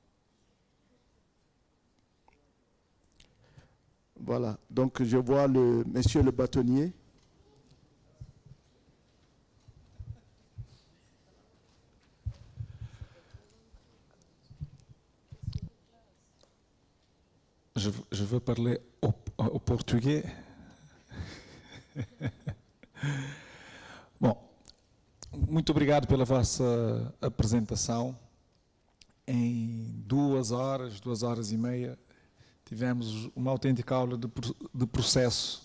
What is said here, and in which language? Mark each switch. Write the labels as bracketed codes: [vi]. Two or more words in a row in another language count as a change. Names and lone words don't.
[fr] Voilà, donc je vois monsieur le bâtonnier. Je veux parler au portugais. [pt] Bom, muito obrigado pela vossa apresentação. Em 2 horas, 2 horas e meia, tivemos uma autêntica aula de processo.